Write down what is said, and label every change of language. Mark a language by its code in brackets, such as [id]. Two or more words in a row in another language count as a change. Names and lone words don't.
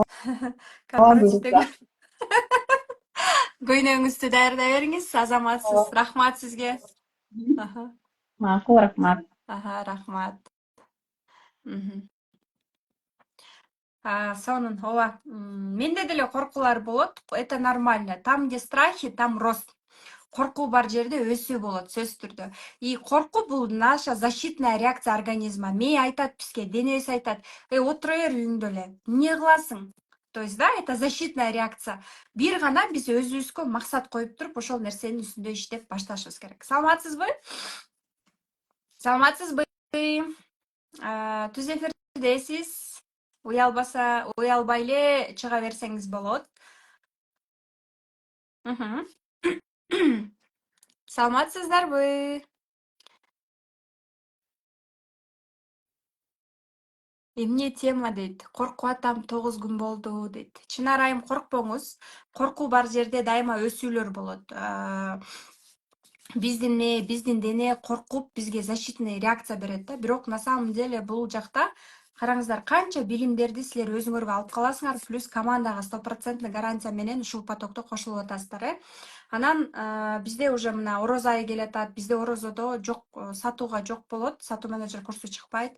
[ky] Корпоративден көйнөгүңүздү даярдай бериңиз, азаматсыз. Рахмат сизге. Макул, рахмат. Рахмат. Сонун, ооба. Менде деле коркуулар болот. [ru] Это нормально. Там, где страхи, там рост. [ky] Коркуу бар жерде өсүү болот, сөзсүз түрдө. [ru] И [ky] коркуу бул [ru] наша защитная реакция организма. [ky] Мээ айтат бизге, денебиз айтат, отура бер үйүңдө эле. Эмне кыласың? [ru] То есть, да, это защитная реакция. [ky] Бир гана биз өзүбүзгө максат коюп туруп ошол нерсенин үстүндө иштеп башташыбыз керек. Саламатсызбы? Саламатсызбы? Түз эфирдесиз. Уялбай эле чыга берсеңиз болот. Саламатсыздарбы? Эмне тема дейт? Коркуп атам 9 күн болду дейт. Чынар айым коркпоңуз. Коркуу бар жерде дайыма өсүүлөр болот. Биздин дене коркуп бизге [ru] защитный реакция [ky] берет да. Бирок [ru] на самом деле [ky] бул жакта караңыздар, канча билимдерди силер өзүңөргө алып каласыңар, плюс командага 100% гарантия менен ушул потокто кошулуп атасыздар, Анан бизде уже мына ороз айы келатат. Бизде орозодо жок, сатууга жок болот. Сатуу менеджер курсу чыкпайт.